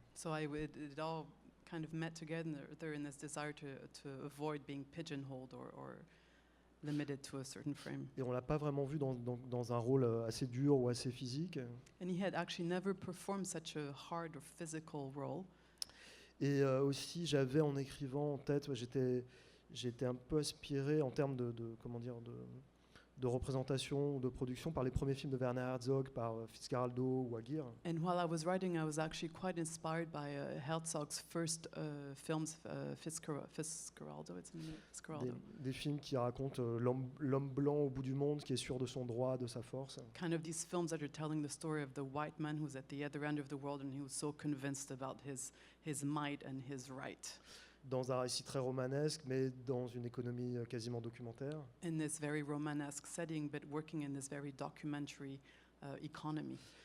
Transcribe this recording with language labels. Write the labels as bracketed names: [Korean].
[English] So it all kind of met together in this desire to avoid being pigeonholed or limited to a certain frame. [French] Et on l'a pas vraiment vu dans un rôle assez dur ou assez physique. [English] And he had actually never performed such a hard or physical role. [French] Et aussi, j'avais en écrivant en tête, j'étais un peu aspiré en termes de représentation ou de production par les premiers films de Werner Herzog, par Fitzcarraldo ou Aguirre. [English] And while I was writing, I was actually quite inspired by Herzog's first films, Fitzcarraldo. It's in Fitzcarraldo. [French] Des films qui racontent l'homme blanc au bout du monde qui est sûr de son droit, de sa force. [English] Kind of these films that are telling the story of the white man who's at the other end of the world and he was so convinced about his might and his right. [French] Dans un récit très romanesque, mais dans une économie quasiment documentaire. [English] In this very Romanesque setting, but working in this very documentary economy.